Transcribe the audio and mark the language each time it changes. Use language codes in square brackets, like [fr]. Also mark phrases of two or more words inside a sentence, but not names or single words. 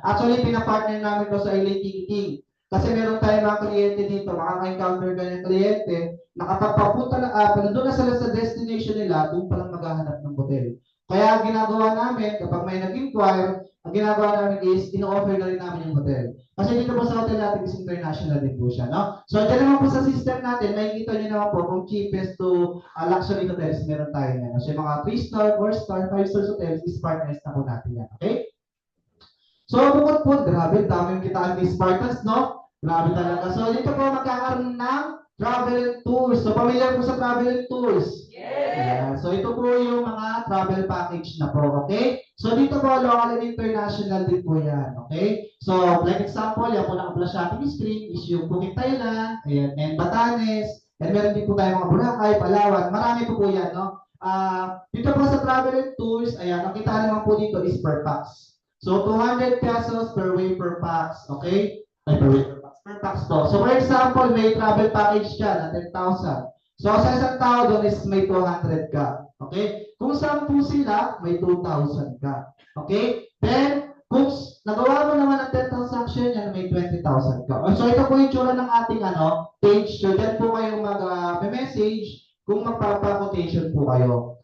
[tl] Actually, pinapartner namin to sa [en] airline ticketing. [tl] Kasi meron tayong mga kliyente dito, makaka-encounter ka ng kliyente, nakapagpapunta na, nandun na sila sa destination nila, doon palang maghahanap ng hotel. Kaya ang ginagawa namin, kapag may nag-inquire, ang ginagawa namin is, ino-offer na rin namin yung hotel. Kasi dito po sa hotel natin is international din po siya, no? So, dyan naman po sa system natin, makikita nyo naman po kung [en] cheapest to luxury hotels [tl] meron tayo na. So, yung mga [en] 3-star, 4-star, 5-star hotels [tl] is partners na po natin yan, okay? So, bukod po, grabe, dami yung kitaan ni Spartans, no? Grabe talaga. So, dito po magkakaroon ng [en] travel and tours. [tl] So, pamilyar po sa [en] travel and tours. [tl] Yes! Ayan. So ito po yung mga [en] travel package [tl] na po, okay? So dito po, [en] local and international [tl] din po yan, okay? So, [en] like example, [tl] yan po naka-flash sa ating screen is yung Phuket, Thailand, ayan, and Batanes, and meron din po tayo mga Boracay, Palawan, marami po po yan, no? Dito po sa [en] travel and tours, [tl] ayan, ang kita naman po dito is per pax. [en] So, 200 pesos per way per pax, okay? Ay, per way per pax. Per pax po. [tl] So, [en] for example, [tl] may [en] travel package [tl] ka na 10,000. So, sa isang tao doon is may 200 ka. Okay? Kung 10 sila, may 2,000 ka. Okay? Then, kung nagawa mo naman ang 10 transaction, yan may 20,000 ka. So, ito po yung tsura ng ating page. So, dyan po kayong mag-message kung magpapa-quotation po kayo.